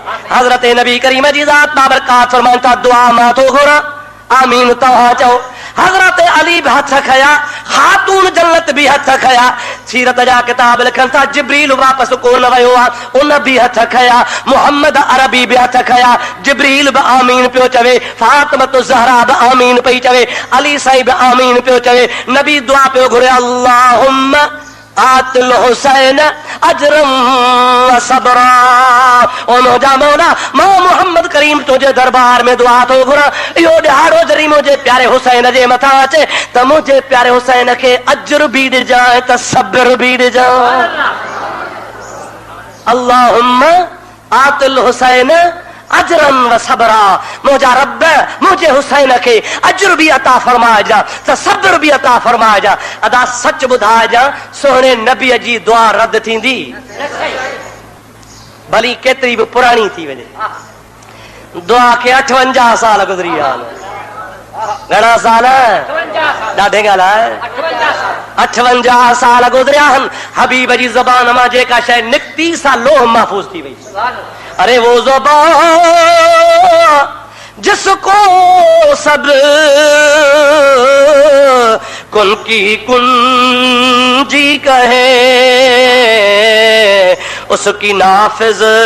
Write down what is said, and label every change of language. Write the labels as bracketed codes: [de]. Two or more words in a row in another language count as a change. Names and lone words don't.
[sd] हज़रत नबी करीम जी ज़ात बाबरकात फरमाइनि था दुआ मां थो घुरां आमीन तव्हां चओ हज़रत अली भी हथ खया खातून जन्नत भी हथ खया सीरत जा किताब लिखन था जिब्रील वापस कोन वयो उन भी हथ खया मोहम्मद अरबी भी हथ खया जिब्रील भी आमीन पियो चवे फातिमा ज़हरा भी आमीन पई चवे अली साईं भी आमीन पियो चवे नबी दुआ पियो घुरे [ar] اللهم آت الحسين أجرا وصبرا [sd] ओ मुंहिंजा मौला मां मोहम्मद करीम तुंहिंजे दरबार में दुआ थो घुरां इहो ॾिहाड़ो जॾहिं मुंहिंजे प्यारे हुसैन जे मथां अचे त मुंहिंजे प्यारे हुसैन खे अजर बि ॾिजांइ त सब्र बि ॾिजांइ [ar] اللهم آت الحسين أجرا وصبرا [sd] मुंहिंजा रब मुंहिंजे हुसैन खे अजर बि अता फरमाइजां त सब्र बि अता फरमाइजां अदा सच ॿुधाइजां सोहणे नबीअ जी दुआ रद्द थींदी भली केतिरी बि पुराणी थी वञे दुआ खे 58 साल गुज़री विया घणा साल ॾाढे ॻाल्हि 58 साल गुज़रिया आहिनि हबीब जी ज़बान मां जेका शइ निकिती सा लोह महफूज़ थी वई [ur] ارے وہ زبان جس کو سب کن کی کنجی کہے اس کی نافذ